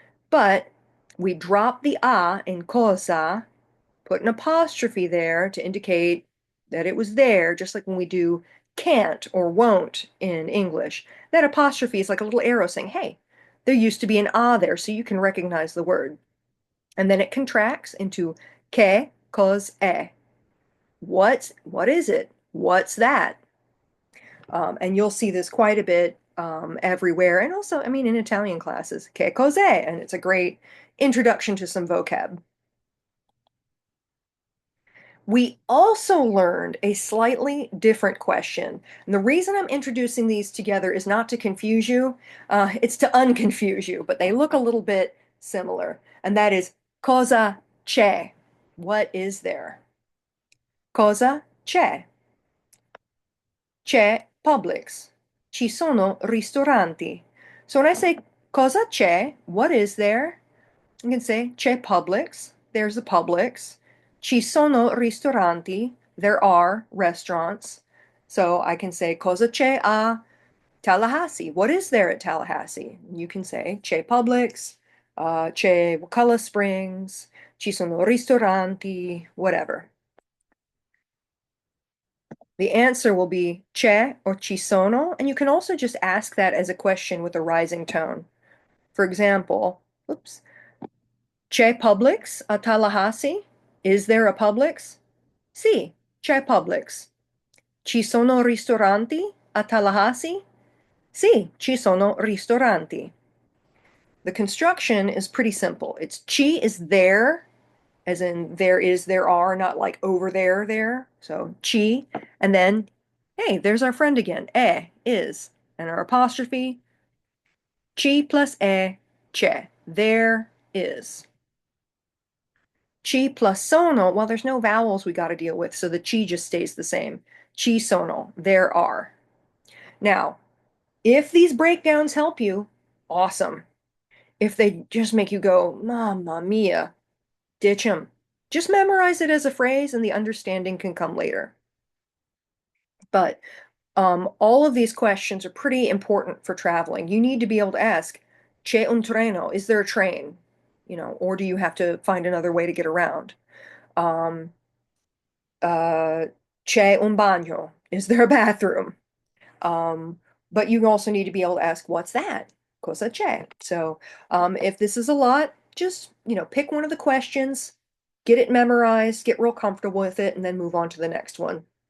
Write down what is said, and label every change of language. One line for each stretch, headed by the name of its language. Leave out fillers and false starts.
English: But we drop the a in cosa, put an apostrophe there to indicate that it was there, just like when we do can't or won't in English. That apostrophe is like a little arrow saying, hey, there used to be an a there, so you can recognize the word. And then it contracts into
Italian: che cos'è.
English: What is it? What's that? And you'll see this quite a bit everywhere. And also, I mean, in Italian classes,
Italian: che cos'è?
English: And it's a great introduction to some vocab. We also learned a slightly different question. And the reason I'm introducing these together is not to confuse you, it's to unconfuse you, but they look a little bit similar. And that is
Italian: cosa c'è?
English: What is there?
Italian: Cosa c'è? C'è Publix. Ci sono ristoranti.
English: So when I say
Italian: cosa c'è,
English: what is there? You can say
Italian: c'è Publix.
English: There's a Publix.
Italian: Ci sono ristoranti.
English: There are restaurants. So I can say
Italian: cosa c'è a Tallahassee.
English: What is there at Tallahassee? You can say
Italian: c'è Publix, c'è Wakulla Springs, ci sono ristoranti,
English: whatever. The answer will be
Italian: c'è
English: or
Italian: ci sono,
English: and you can also just ask that as a question with a rising tone. For example, oops,
Italian: c'è Publix a Tallahassee?
English: Is there a Publix?
Italian: Sì, c'è Publix. Ci sono ristoranti a Tallahassee? Sì, ci sono ristoranti.
English: The construction is pretty simple. It's ci is there, as in there is, there are, not like over there, there. So ci, and then, hey, there's our friend again. Is, and our apostrophe. Ci plus c'è. There is. Ci plus sono, well, there's no vowels we got to deal with, so the ci just stays the same.
Italian: Ci sono,
English: there are. Now, if these breakdowns help you, awesome. If they just make you go, Mamma mia, ditch them. Just memorize it as a phrase and the understanding can come later. But All of these questions are pretty important for traveling. You need to be able to ask,
Italian: c'è un treno?
English: Is there a train? Or do you have to find another way to get around? Um, uh,
Italian: c'è un bagno?
English: Is there a bathroom? Um, but you also need to be able to ask, what's that?
Italian: Cosa c'è?
English: So, if this is a lot, just, pick one of the questions, get it memorized, get real comfortable with it, and then move on to the next one.